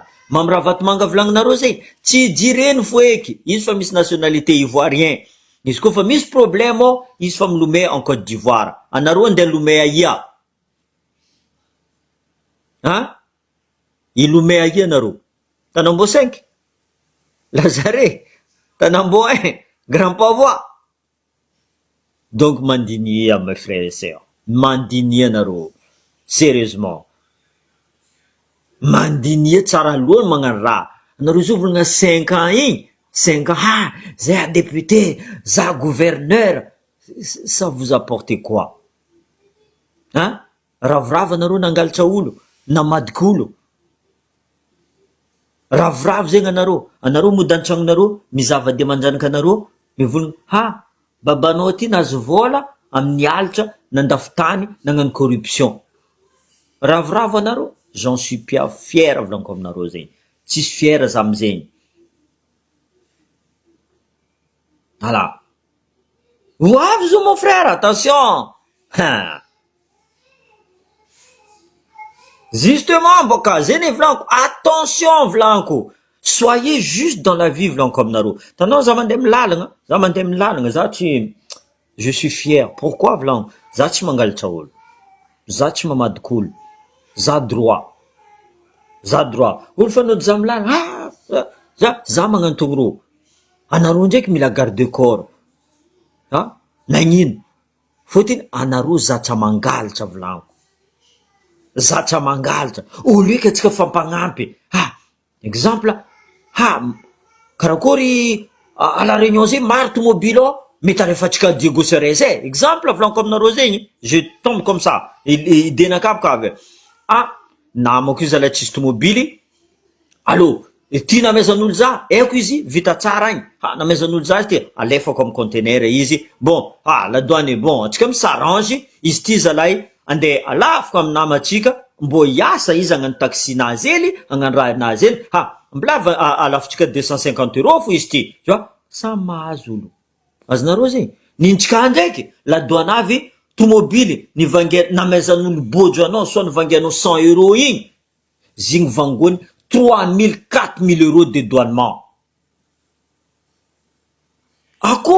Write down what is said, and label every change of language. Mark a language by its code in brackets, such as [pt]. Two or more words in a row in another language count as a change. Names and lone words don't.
[mg] Mamra Vatomanga volagninareo zegny, tsy jireny fo eky, izy fa misy [fr] nationalité ivoirien. [mg] Izy koa fa misy problème izy fa milomay en Côte d'Ivoire. Anareo andeha lomay aia? Ilomay aia anareo? Tanambo 5, Lazare, Tanambo 1, Grand Pavois. [fr] Donc [mg] mandinia [fr] mes frères et sœurs, [mg] mandinia anareo, sérieusement. Mandinia tsara aloha magnano raha. Anareo zao volagna 5 ans igny, 5 ans, zay député, za gouverneur, [fr] ça vous apporte quoi? [mg] Ravoravo anareo nangalatra olo, namadika olo. Ravoravo zegny anareo mody antranonareo, mizava-dia manjanaka anareo, mivolagna, babanao ty nahazo vola amin'ny alitra nandafy tany nagnano corruption. Ravoravo anareo, [fr] j'en suis pas fier [mg] volaniko aminareo zegny. Tsisy fier za amizegny. Voilà. Oavy zo [fr] mon frère, [mg] attention. Justement, boka, zeny volaniko, attention volaniko. [fr] Soyez juste dans la vie [mg] volaniko aminareo. Tanao za mandeha milalagna, za tsy, [fr] je suis fier. Pourquoi volaniko? [mg] Za tsy mangalatra olo. Za tsy mamadika olo. Za droit. Olo fanao za milalagna, za magnano togno. Anareo ndraiky mila garde corps. Nagnino? Fôtiny anareo zatra mangalatra volaniko. Zatra mangalatra. Olo eka atsika fampagnampy. Exemple, karakory à la réunion zay maro tomobile mety alefatsika Diego Seres exemple volaniko aminareo zegny, [fr] je tombe comme ça, [mg] idenakapoka avy. Namako io zalahy tsisy tomobily, allô, ty namezan'olo za, aiko izy vita tsara agny, namezan'olo za izy ty, alefako amin'ny conteneur izy, [fr] bon, la douane bon, [mg] atsika misarrange, izy ty zalahy andeha alafako amin'ny namatsika, mbo hiasa izy agnano taxi nazy ely, agnano raha nazy ely, mbolava alafotsika 250 € fo izy ty, [fr] tu vois, [mg] samy mahazo olo. Azonareo zegny, nintsika ndraiky, la douane avy, tomobily, namezan'olo bojo anao, soit nivangianao 100 € igny, zigny vangony 3000, 4000 € [fr] de douanement. [mg] Akory atsika anjoso?